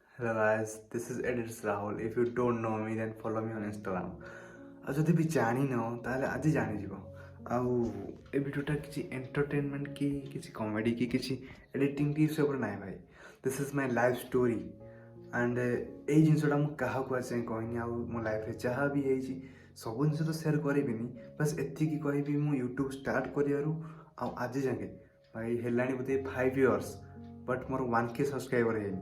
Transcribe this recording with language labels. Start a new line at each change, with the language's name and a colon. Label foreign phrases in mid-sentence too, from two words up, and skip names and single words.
English: Hello guys, this is Edits Rahul. If you don't know me, then follow me on Instagram.
Odia: ଆଉ ଯଦି ବି ଜାଣିନ ତାହେଲେ ଆଜି ଜାଣିଯିବ। ଆଉ ଏ ଭିଡ଼ିଓଟା କିଛି ଏଣ୍ଟରଟେନମେଣ୍ଟ କି କିଛି କମେଡ଼ି କି କିଛି ଏଡ଼ିଟିଂ କି ସବୁ ନାହିଁ ଭାଇ।
English: this is my life story and
Odia: ଏଇ ଜିନିଷଟା ମୁଁ କାହାକୁ ଆଜି ଯାଏଁ କହିନି। ଆଉ ମୋ ଲାଇଫ୍ରେ ଯାହା ବି ହେଇଛି ସବୁ ଜିନିଷ ତ ସେୟାର କରିବିନି, ବାସ୍ ଏତିକି କହିବି ମୁଁ ୟୁଟ୍ୟୁବ୍ ଷ୍ଟାର୍ଟ କରିବାରୁ ଆଉ ଆଜି ଯାକେ ଭାଇ ହେଲାଣି ବୋଧେ 5
English: years, but
Odia: ମୋର 1K ସବସ୍କ୍ରାଇବର୍ ହେଇନି।